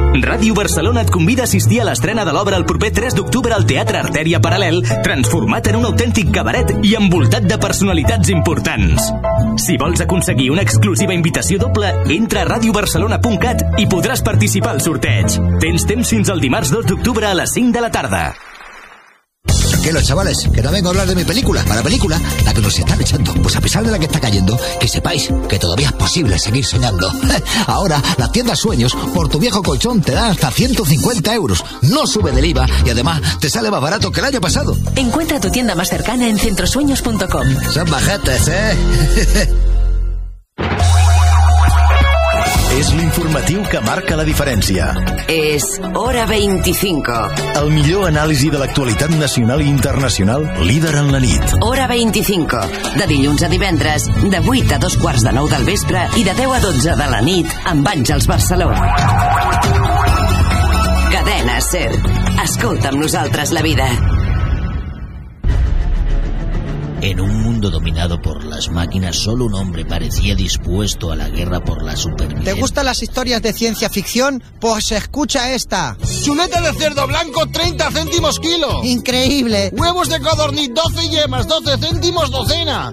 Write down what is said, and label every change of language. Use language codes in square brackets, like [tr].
[ca] Ràdio Barcelona et convida a assistir a l'estrena de l'obra el proper 3 d'octubre al Teatre Artèria Paral·lel, transformat en un autèntic cabaret i envoltat de personalitats importants. Si vols aconseguir una exclusiva invitació doble, entra a radiobarcelona.cat i podràs participar al sorteig. Tens temps fins al dimarts 2 d'octubre a les 5 de la tarda. [es] Tranquilos, chavales, que no vengo a hablar de mi película. Para la película, la que nos están echando, pues a pesar de la que está cayendo, que sepáis que todavía es posible seguir soñando. Ahora, la tienda Sueños, por tu viejo colchón, te da hasta 150 euros. No sube del IVA y además te sale más barato que el año pasado. Encuentra tu tienda más cercana en centrosueños.com. Son majetes, ¿eh? [ca] És l'informatiu que marca la diferència. És Hora 25. El millor anàlisi de l'actualitat nacional i internacional, líder en la nit. Hora 25. De dilluns a divendres, de 8 a 2 quarts de 9 del vespre i de 10 a 12 de la nit, amb Àngels Barceló. Cadena SER. Escolta amb nosaltres la vida. [es] En un mundo dominado por las máquinas, solo un hombre parecía dispuesto a la guerra por la supervivencia. ¿Te gustan las historias de ciencia ficción? Pues escucha esta. Chuleta de cerdo blanco, 30 céntimos kilo. Increíble. Huevos de codorniz, 12 yemas, 12 céntimos docena.